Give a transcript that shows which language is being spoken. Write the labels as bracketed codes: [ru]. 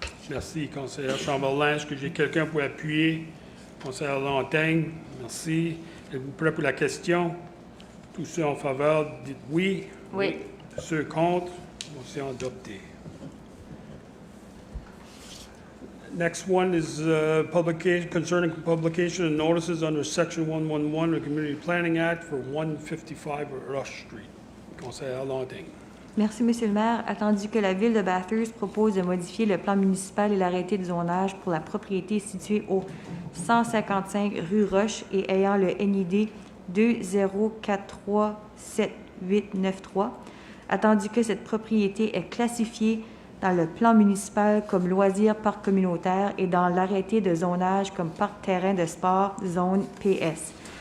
[fr] Merci, conseillère Chamberlain. Est-ce que j'ai quelqu'un pour appuyer? Conseillère Lantaigne, merci. Êtes-vous prêt pour la question? Tous ceux en faveur, dites oui. Oui. Ceux contre, motion adoptée. [en] Next one is publication concerning publication of notices under Section 111 of the Community Planning Act for 155 Rush Street. [fr] Conseillère Lantaigne. Merci, Monsieur le maire. Attendu que la Ville de Bathurst propose de modifier le plan municipal et l'arrêté de zonage pour la propriété située au 155 rue Roche et ayant le NID 20437893, attendu que cette propriété est classifiée dans le plan municipal comme loisir parc communautaire et dans l'arrêté de zonage comme parc terrain de sport, zone PS.